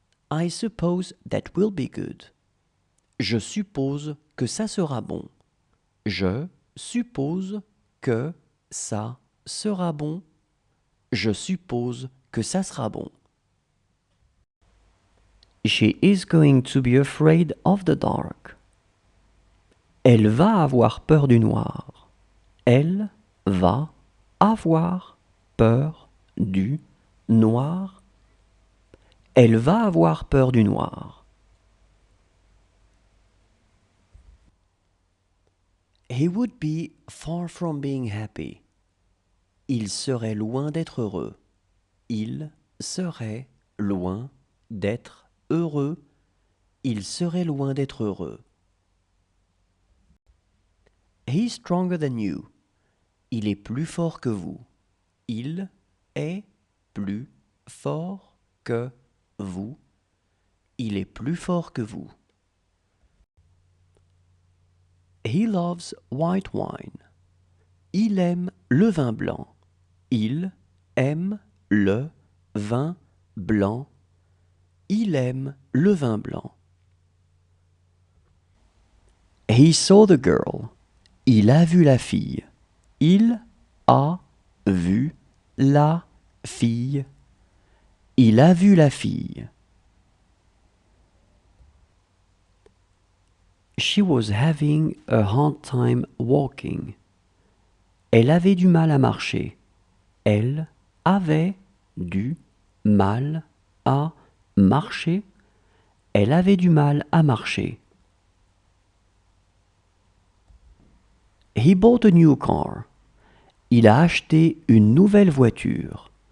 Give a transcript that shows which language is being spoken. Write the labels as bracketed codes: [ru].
[en] I suppose that will be good. [fr] Je suppose que ça sera bon. Je suppose que ça sera bon. Je suppose que ça sera bon. [en] She is going to be afraid of the dark. [fr] Elle va avoir peur du noir. Elle va avoir peur du noir. Elle va avoir peur du noir. [en] He would be far from being happy. [fr] Il serait loin d'être heureux. Il serait loin d'être heureux. Il serait loin d'être heureux. [en] He's stronger than you. [fr] Il est plus fort que vous. Il est plus fort que vous. Il est plus fort que vous. [en] He loves white wine. [fr] Il aime le vin blanc. Il aime le vin blanc. Il aime le vin blanc. [en] He saw the girl. [fr] Il a vu la fille. Il a vu la fille. Il a vu la fille. [en] She was having a hard time walking. [fr] Elle avait du mal à marcher. Elle avait du mal à marcher. Elle avait du mal à marcher. [en] He bought a new car. [fr] Il a acheté une nouvelle voiture.